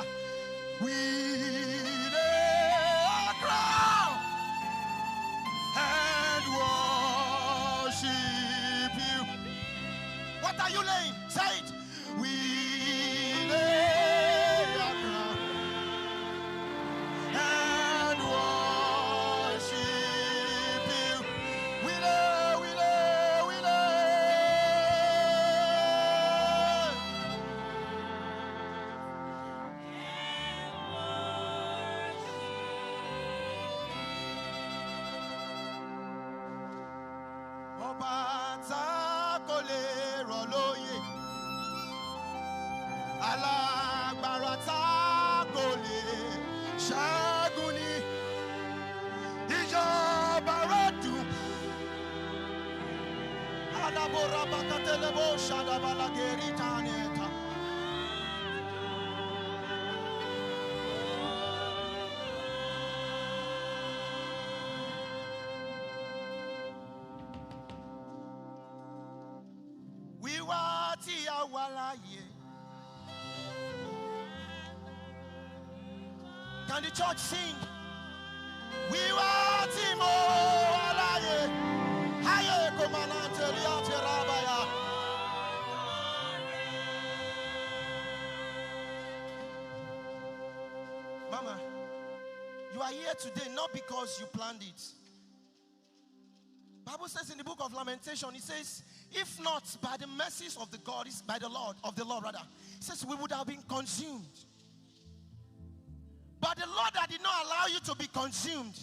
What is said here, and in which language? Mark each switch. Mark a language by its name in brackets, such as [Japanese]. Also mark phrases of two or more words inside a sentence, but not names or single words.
[English] We lay our crown and worship you. What are you laying? Say it. We lay our crown and worship you. We lay, we lay, we lay. [Yoruba] Ọba tá kò lè rọ̀ lóyè, alágbára tá kò lè ṣẹ́gun ni, ìjọba rẹ̀ dùn. Adabora bakatelebo shadabalageri taneta. Wíwá tí a wà láyé. [English] Can the church sing? [Yoruba] Wíwá tí mo wà láyé. Haye komanante liate rabaya. [English] Mama, you are here today not because you planned it. Bible says in the book of Lamentation, it says, if not by the mercies of the God, is by the Lord, of the Lord rather, it says we would have been consumed. But the Lord that did not allow you to be consumed.